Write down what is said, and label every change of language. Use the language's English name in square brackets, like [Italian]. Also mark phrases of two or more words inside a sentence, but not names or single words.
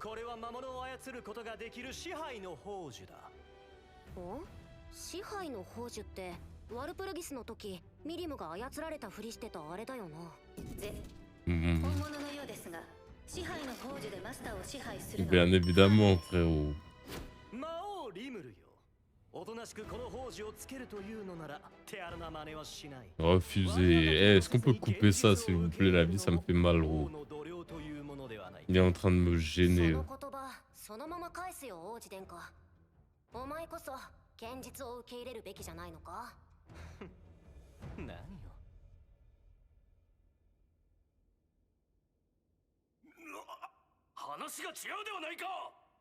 [Japanese] これは魔物を操ることができる支配の宝珠だ。お支配の宝珠ってワルプルギスの時ミリムが操られたふりしてたあれだよな。本 Mhm. 物のようですが、支配の宝珠でマスターを支配するの [French] Bien [Japanese] は [French] évidemment, frérot. [Japanese] 魔王リムルよ。おとなしくこの宝珠をつけるというのなら手荒な真似はしない。 [French] Refusé. Eh, est-ce qu'on peut couper ça, s'il vous plaît? La vie, ça me fait mal, gros. Il est en train de me [Japanese] そ [French] gêner. [Japanese] の言葉そのまま返すよ王子殿下。お前こそ現実を受け入れるべきじゃないのか。何よ。話が違うではないか。